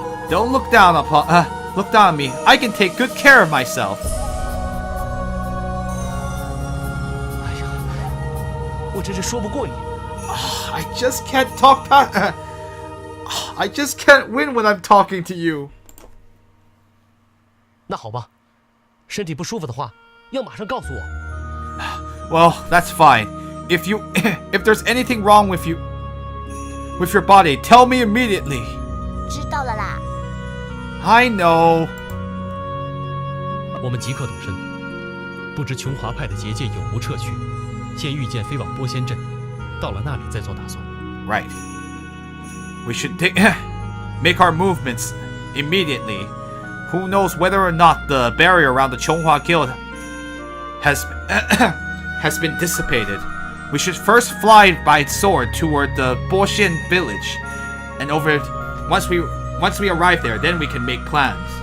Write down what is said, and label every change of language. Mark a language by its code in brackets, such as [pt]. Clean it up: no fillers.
[en] Don't look down on me. I can take good care of myself. [zh] 哎呀，我真是说不过你。 [en] I just can't talk past. I just can't win when I'm talking to you. [zh] 那好吧，身体不舒服的话，要马上告诉我。 [en] Well, that's fine. If there's anything wrong with your body, tell me immediately. [zh] 知道了啦。 [en] I know. [zh] 我们即刻动身，不知琼华派的结界有无撤去，先御剑飞往波仙镇，到了那里再做打算。 [en] Right. We should make our movements immediately. Who knows whether or not the barrier around the Chonghua Guild has been dissipated. We should first fly by sword toward the Boxian village, and once we arrive there, then we can make plans.